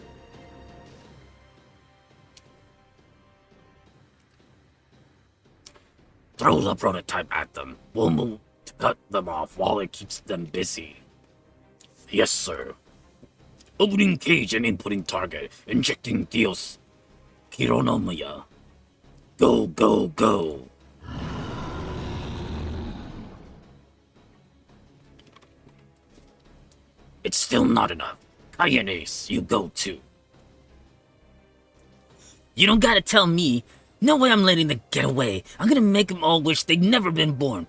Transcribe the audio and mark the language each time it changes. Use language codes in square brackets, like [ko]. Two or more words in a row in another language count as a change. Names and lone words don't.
[en] Throw the prototype at them. We'll move to cut them off while it keeps them busy. Yes, sir. Opening cage and inputting target. Injecting Dios. Kironomiya. Go, go, go. It's still not enough. Caenus, you go too. You don't gotta tell me. No way I'm letting them get away. I'm gonna make them all wish they'd never been born.